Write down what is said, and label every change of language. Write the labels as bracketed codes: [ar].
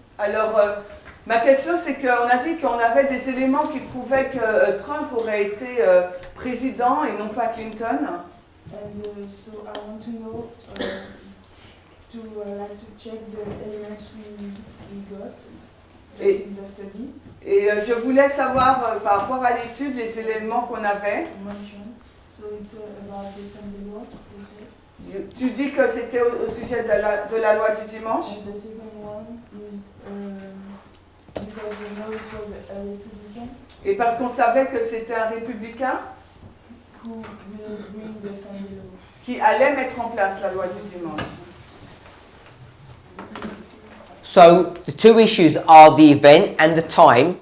[fr] Alors, ma question, c'est qu'on a dit qu'on avait des éléments qui prouvaient que Trump aurait été président et non pas Clinton. [en] And so I want to know to check the elements we got [fr] Et- [en] in the study [fr] Et je voulais savoir, par rapport à l'étude, les éléments qu'on avait. [en] mentioned. So it's about the Sunday law, you said. [fr] Tu dis que c'était au sujet de la loi du dimanche. [en] And the second one is because we know it was a Republican [fr] Et parce qu'on savait que c'était un républicain [en] who will bring the Sunday law. [fr] qui allait mettre en place la loi du dimanche. [en] So the two issues are the event and the time.